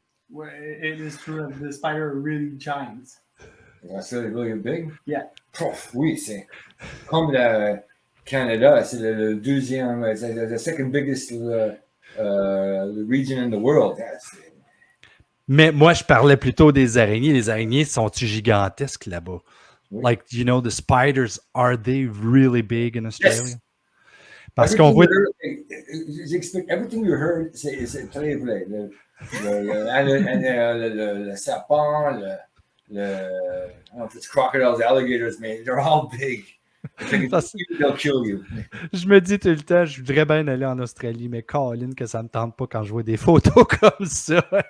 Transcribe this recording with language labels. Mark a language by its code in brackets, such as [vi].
[en] Well, it is true that the spider are really giant. In Australia, really big? Yeah. [fr] Oui, c'est comme le Canada, c'est le deuxième, c'est [en] the second biggest region in the world. [fr] Mais moi, je parlais plutôt des araignées. Les araignées sont-ils gigantesques là-bas? Oui. [en] Like, you know, the spiders, are they really big in Australia? Yes. [fr] Parce qu'on voit... J'explique, [en] everything you heard, [fr] c'est très vrai. Le serpent, [en] I don't know if it's crocodiles, alligators, mais they're all big. They'll kill you. [fr] Je me dis tout le temps, je voudrais bien aller en Australie, mais Colin, que ça ne me tente pas quand je vois des photos comme ça.